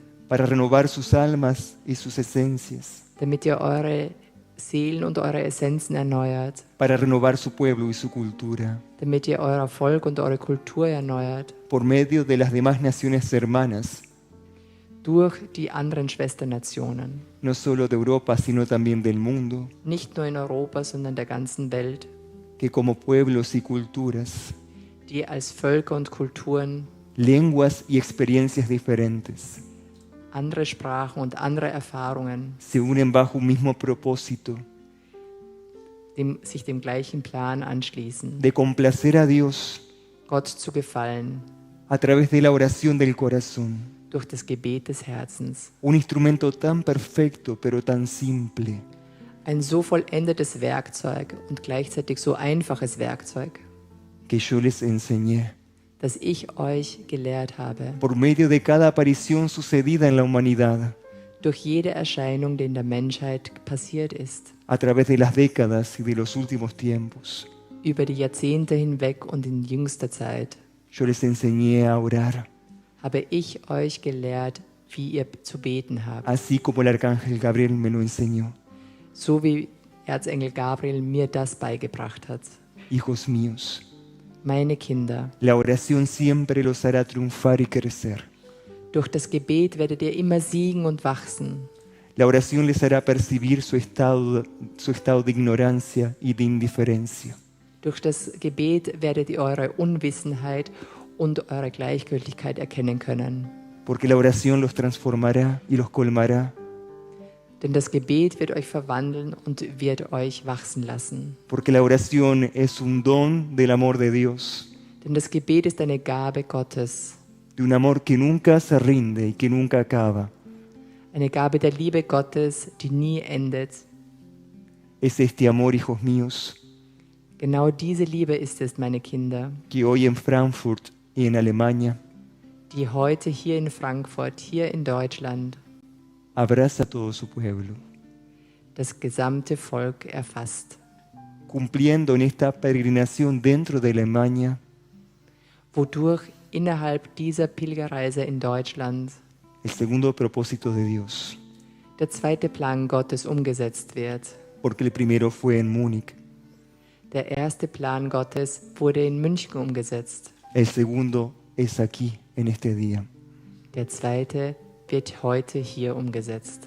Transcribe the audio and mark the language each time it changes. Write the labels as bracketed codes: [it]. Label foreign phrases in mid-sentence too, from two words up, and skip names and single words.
[es] para renovar sus almas y sus esencias, [de] damit ihr eure Seelen und eure Essenzen erneuert, [es] para renovar su pueblo y su cultura, [de] damit ihr euer Volk und eure Kultur erneuert, [es] por medio de las demás naciones hermanas, [de] durch die anderen Schwesternationen, [es] no solo de Europa, sino también del mundo, [de] nicht nur in Europa, sondern der ganzen Welt, [es] que como pueblos y culturas, [de] die als Völker und Kulturen [es] lenguas y experiencias diferentes, [de] andere Sprachen und andere Erfahrungen [es] se unen bajo un mismo propósito [de] sich dem gleichen Plan anschließen, [es] de complacer a Dios [de] Gott zu gefallen, [es] a través de la oración del corazón. [de] durch das Gebet des Herzens. [es] Un instrumento tan perfecto, pero tan simple, [de] Ein so vollendetes Werkzeug und gleichzeitig so einfaches Werkzeug, [es] que yo les enseñé [de] das ich euch gelehrt habe, [es] por medio de cada aparición sucedida en la humanidad, [de] durch jede Erscheinung, die in der Menschheit passiert ist, [es] a través de las décadas y de los últimos tiempos. [de] über die Jahrzehnte hinweg und in jüngster Zeit, [es] Yo les enseñé a orar, [de] habe ich euch gelehrt, wie ihr zu beten habt, [es] así como el arcángel Gabriel me lo enseñó. [de] so wie Erzengel Gabriel mir das beigebracht hat. [es] Hijos míos, [de] Meine Kinder, [es] la oración siempre los hará triunfar y crecer. [de] durch das Gebet werdet ihr immer siegen und wachsen. [es] La oración les hará percibir su estado de ignorancia y de indiferencia. [de] Durch das Gebet werdet ihr eure Unwissenheit und eure Gleichgültigkeit erkennen können. [es] Porque la oración los transformará y los colmará [de] Denn das Gebet wird euch verwandeln und wird euch wachsen lassen. [es] Porque la oración es un don del amor de Dios, [de] Denn das Gebet ist eine Gabe Gottes. [es] de un amor que nunca se rinde y que nunca acaba. [de] Eine Gabe der Liebe Gottes, die nie endet. [es] Es este amor, hijos míos, [de] Genau diese Liebe ist es, meine Kinder, [es] que hoy en Frankfurt y en Alemania [de] die heute hier in Frankfurt, hier in Deutschland, [es] abraza a todo su pueblo, [de] das gesamte Volk erfasst. [es] cumpliendo en esta peregrinación dentro de Alemania [de] Wodurch innerhalb dieser Pilgerreise in Deutschland [es] el segundo propósito de Dios, [de] der zweite Plan Gottes umgesetzt wird. [es] porque el primero fue en Múnich, [de] Der erste Plan Gottes wurde in München umgesetzt. [es] el segundo es aquí, en este día, [de] Der zweite wird heute hier umgesetzt.